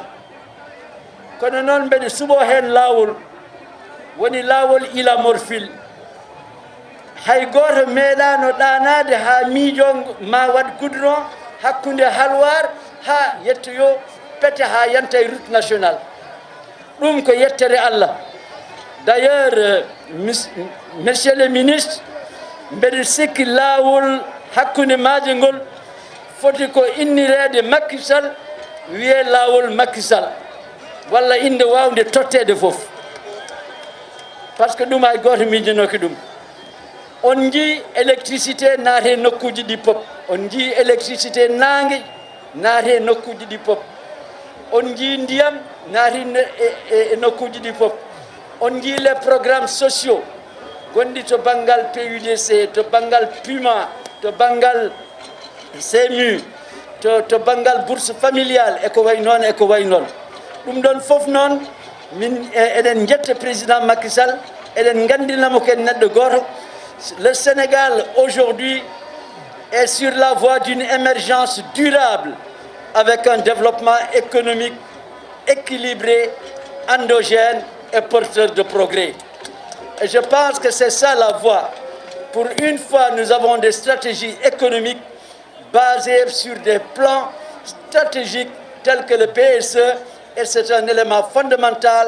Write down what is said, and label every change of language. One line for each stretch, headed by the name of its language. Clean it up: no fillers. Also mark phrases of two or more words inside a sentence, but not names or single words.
Fula: Kono noon mbeɗa suɓo hen laawol woni laawol ila morfil. Hay goto meeɗano ɗanade ha miijo ma waɗ goudron hakkude halwar ha yettoyo pete ha yanta e
French: route nationale.
Fula: Ɗum ko yettere Allah.
French: D'ailleurs, monsieur le ministre,
Fula: mbeɗa sikki laawol hakkude maaje ngol foti ko innirede Macky Sall, wiye laawol Macky Sall, walla inde wawde tottede fof.
French: Par ce que
Fula: ɗum hay goto miijanoki ɗum. On jii électricité naate nokkuji ɗi pop, on jii électricité nangue naate nokkuji ɗi pop, on jii ndiyam naati e nokkuji ɗi pop, on jii
French: les programmes sociaux
Fula: gonɗi to banggal PUDC, to banggal PUMA, to banggal CMU, to banggal
French: bourse familiale
Fula: e ko way noon e ko way noon. Ɗum ɗon fof noon min eɗen jetta président Macky Sall, eɗen gandinamo ken neɗɗo goto.
French: Le Sénégal aujourd'hui est sur la voie d'une émergence durable avec un développement économique équilibré, endogène et porteur de progrès. Et je pense que c'est ça la voie. Pour une fois, nous avons des stratégies économiques basées sur des plans stratégiques tels que le PSE, et c'est un élément fondamental.